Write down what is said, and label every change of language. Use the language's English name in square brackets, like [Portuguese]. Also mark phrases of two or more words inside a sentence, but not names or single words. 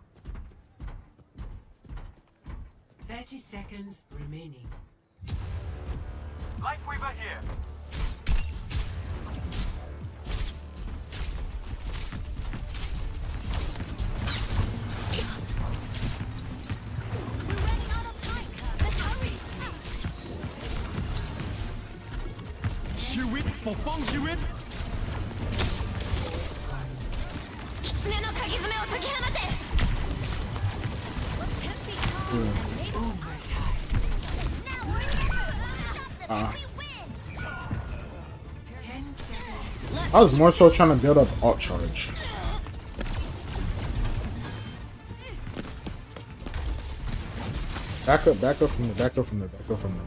[English] 30 seconds remaining. Lightweaver here. We're running out of time. Let's hurry. [Thai] ชีวิตปกป้องชีวิต [Japanese] 狐の鍵爪を解き放て。 [English] I was more so trying to build up alt charge. Back up from the, back up from the, back up from the.